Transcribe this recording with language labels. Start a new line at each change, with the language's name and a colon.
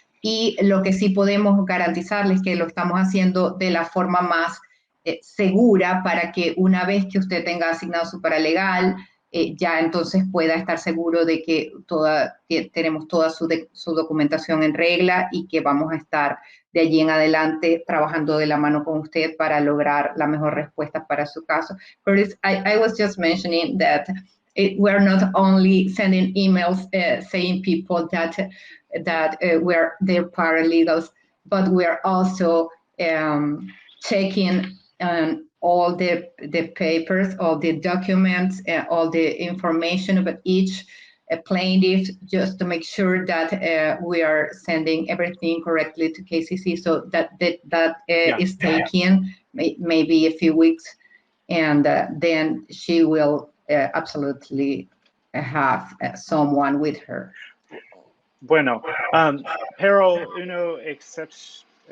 Spanish: Y lo que sí podemos garantizarles es que lo estamos haciendo de la forma más segura para que una vez que usted tenga asignado su paralegal, ya entonces pueda estar seguro de que tenemos toda su documentación en regla y que vamos a estar de allí en adelante trabajando de la mano con usted para lograr la mejor respuesta para su caso.
English: But I was just mentioning that we're not only sending emails saying people that we're their paralegals, but we're also checking all the papers, all the documents, all the information about each plaintiff, just to make sure that we are sending everything correctly to KCC. So that is taking maybe a few weeks, and then she will absolutely have someone with her.
Spanish: Bueno, pero uno exception.